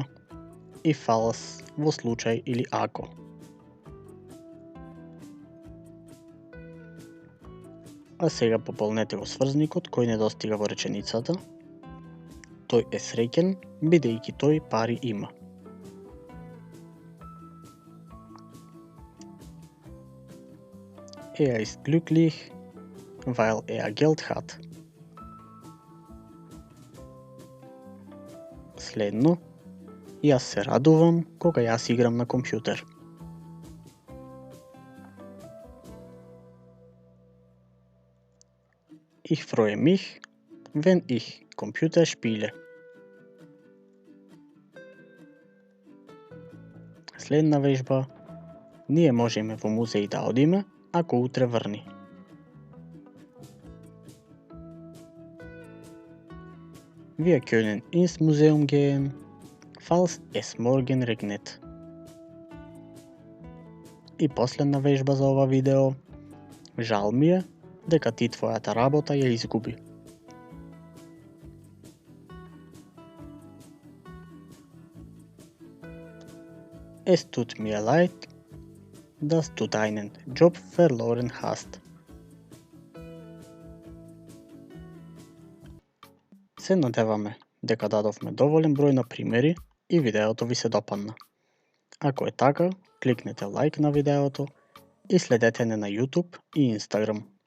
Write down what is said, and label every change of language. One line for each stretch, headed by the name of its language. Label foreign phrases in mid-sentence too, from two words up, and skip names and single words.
Macedonian: И falls, во случај или ако. А сега пополнете го сврзникот кој недостига во реченицата. Тој е среќен, бидејќи тој пари има.
German: Er ist glücklich, weil er Geld hat.
Macedonian: Следно, јас се радувам кога јас играм на компјутер.
German: Ich freue mich, wenn ich Computer spiele.
Macedonian: Следна вежба. Ние можеме во музеј да одиме, ако утре врни.
German: Wir können ins Museum gehen, falls es morgen regnet.
Macedonian: И последна вежба за ова видео. Жал ми е дека ти твојата работа ја изгуби.
German: Es tut mir leid, dass du deinen Job verloren hast.
Macedonian: Се надеваме дека дадовме доволен број на примери и видеото ви се допадна. Ако е така, кликнете лайк на видеото и следете не на YouTube и Instagram.